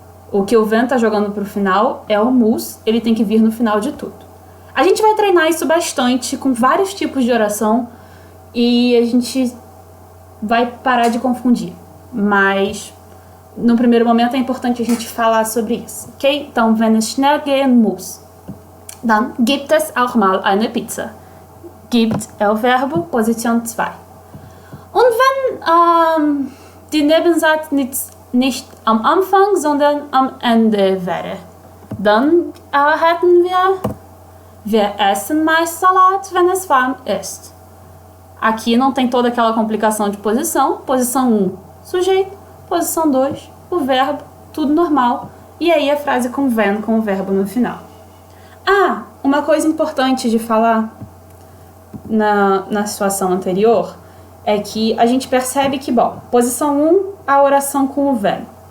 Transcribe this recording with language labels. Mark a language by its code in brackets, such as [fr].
[pt] O que o wenn tá jogando pro final é o muss, ele tem que vir no final de tudo. A gente vai treinar isso bastante com vários tipos de oração e a gente vai parar de confundir. Mas no primeiro momento é importante a gente falar sobre isso, ok? [de] Então, wenn es schnell gehen muss, dann gibt es auch mal eine Pizza. Gibt [pt] é o verbo, [de] Position 2. Und wenn die Nebensatz nicht am Anfang, sondern am Ende wäre, dann hätten wir essen meist Salat, wenn es warm ist. [pt] Aqui não tem toda aquela complicação de posição. Posição 1, sujeito. Posição 2, o verbo, tudo normal. E aí a frase com wenn, com o verbo no final. Uma coisa importante de falar na situação anterior é que a gente percebe que, bom, posição 1, a oração com o wenn.